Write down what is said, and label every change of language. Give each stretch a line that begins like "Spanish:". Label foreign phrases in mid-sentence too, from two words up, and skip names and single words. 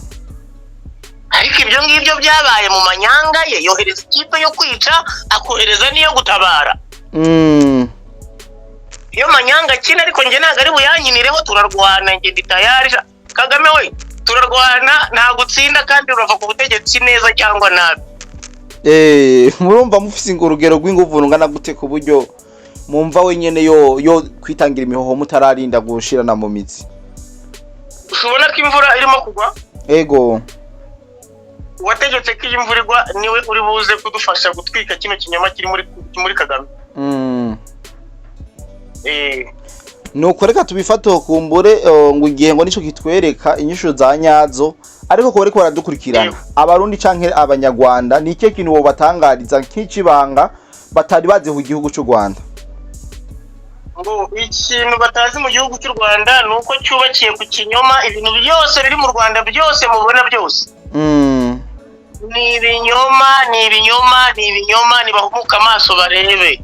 Kinyarwanda: Ariko ibyo ngibyo byabaye mu manyanga ye yohereza ikipe yo kwica akohereza niyo gutabara. Iyo manyanga kina ariko nge ntago ari buyanyinireho turarwana nge ditayari Kagame we turarwana nta gutsinda kandi urava ku butegetsi neza cyangwa nabi.
Rundi: Murumva mufise ingurugero rw'inguvu rungana gute ku buryo mumva wenyene yo kwitangira imihoho mutararinda gushirana mu mitsi?
Kinyarwanda: Ushobora ko imvura irimo kugwa?
Rundi: Ego.
Kinyarwanda: Wategetse ko imvura igwa niwe uri buze kudufasha gutwika kino kinyama kiri muri Kagame.
Rundi: Nuko reka tubifate kumbure ngo igihe ngo nico kitwereka inyisho za nyazo ariko ko bariko baradukurikirana abarundi canke abanyarwanda ni cyo kintu bo batangariza nk'ikibanga batari baze ku gihugu cy'u Rwanda.
Kinyarwanda: ngo ikintu batazi mu gihugu cy'u Rwanda nuko cyubakiye ku kinyoma. Ibintu byose biri mu Rwanda byose mubona byose ni ibinyoma nibahumuka amaso barebe.